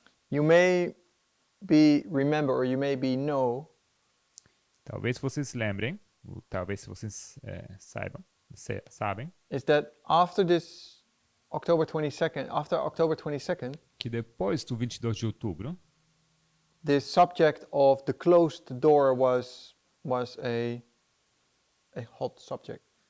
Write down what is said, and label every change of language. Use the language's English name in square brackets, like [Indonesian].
[English] You may be remember, or you may be know, [Portuguese] Talvez vocês lembrem, ou talvez vocês sabem, [English] is that after this October 22nd, after October 22nd, [Portuguese] que depois do 22 de outubro, [English] this subject of the closed door was a hot subject.